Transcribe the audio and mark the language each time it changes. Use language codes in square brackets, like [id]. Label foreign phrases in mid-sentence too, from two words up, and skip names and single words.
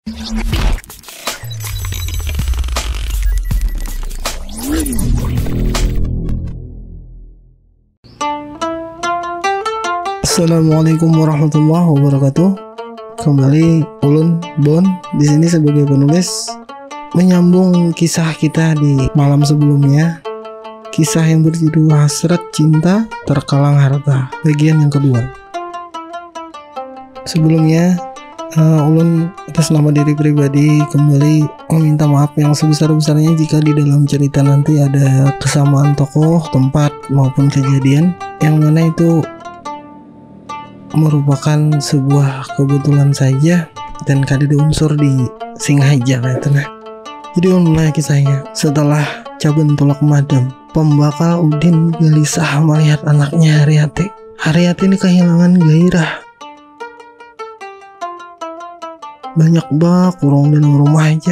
[ar] السلام عليكم ورحمة الله وبركاته. [bjn] Kembali Ulun Bon di sini sebagai penulis, menyambung kisah kita di malam sebelumnya. Kisah yang berjudul Hasrat Cinta Terkalang Harta, bagian yang kedua. Sebelumnya Ulun atas nama diri pribadi kembali meminta maaf yang sebesar-besarnya jika di dalam cerita nanti ada kesamaan tokoh, tempat maupun kejadian yang mana itu merupakan sebuah kebetulan saja dan kadang unsur di Singaja gitu nah. Jadi mulai kisahnya. Setelah Caben tolak madam, pembakal Udin gelisah melihat anaknya Haryati. Haryati ini kehilangan gairah. Banyak bak kurang dalam rumah aja.